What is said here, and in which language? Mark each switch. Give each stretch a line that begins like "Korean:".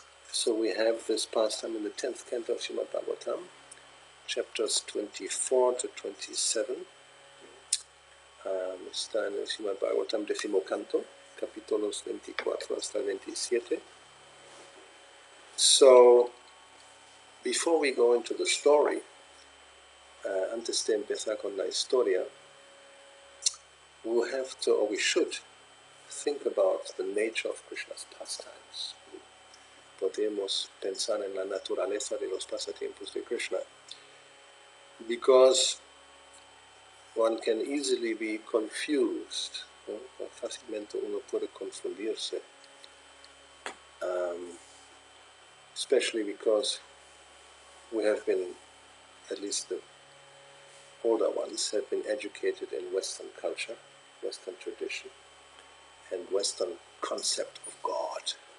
English: So we have this pastime in the 10th canto of Srimad Bhagavatam, chapters 24 to 27.
Spanish: Está en el Srimad Bhagavatam décimo canto, capítulos 24 hasta 27.
English: So, before we go into the story,
Spanish: antes de empezar con la historia,
English: we'll have to, or we should, think about the nature of Krishna's pastimes.
Spanish: Podemos pensar en la naturaleza de los pasatiempos de Krishna,
English: because one can easily be confused,
Spanish: ¿no? Fácilmente uno puede confundirse,
English: especially because we have been, at least the older ones, have been educated in Western culture, Western tradition, and Western concept of God.